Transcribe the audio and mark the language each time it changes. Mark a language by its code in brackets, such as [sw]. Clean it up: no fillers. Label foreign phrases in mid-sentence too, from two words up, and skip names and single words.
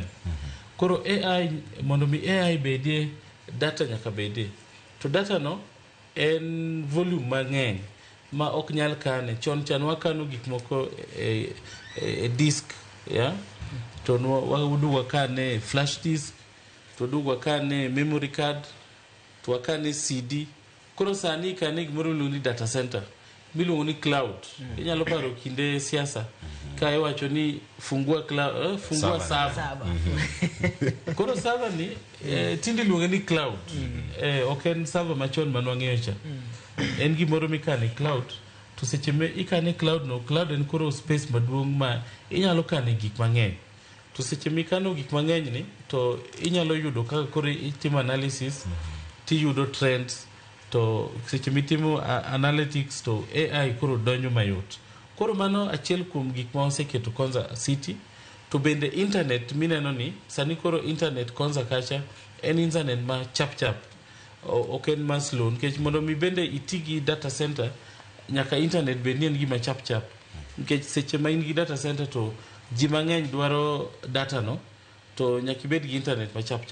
[luo] Koro AI mondo mi AI bedie data nyaka bedie to data no en volume mang'eny ma ok nyal kane chan wakano gik moko disk to waudu wakane [en] flash disk [luo] to dugu wakane [en] memory card [luo] to wakane CD. Koro sani kane gimoro ni [en] data center [luo] miluongo ni cloud. Inyalo paro kinde siasa ka iwacho ni fungua cloud fungua server. Koro server ni tindi luongo ni cloud. Ok en server machon manwang'eyo cha. En gimoro mikane cloud to seche me ikane cloud no cloud en koro space maduong' ma inyalo kane gik mang'eny. To seche mikano gik mang'eny ni to inyalo yudo kaka koro itimo analysis tiyudo trends to seche mitimo analytics to AI koro donjo mayot. Koro mano achiel kuom gik ma oseketo Konza City to bende internet mineno ni sani koro internet Konza kacha en internet ma chap ok en ma slow nikech mondo mi bende itigi [en] data center [luo] nyaka internet bende en gima chap nikech seche ma in gi [en] data center [luo] to ji mang'eny dwaro data no to nyaka ibed gi internet ma chap.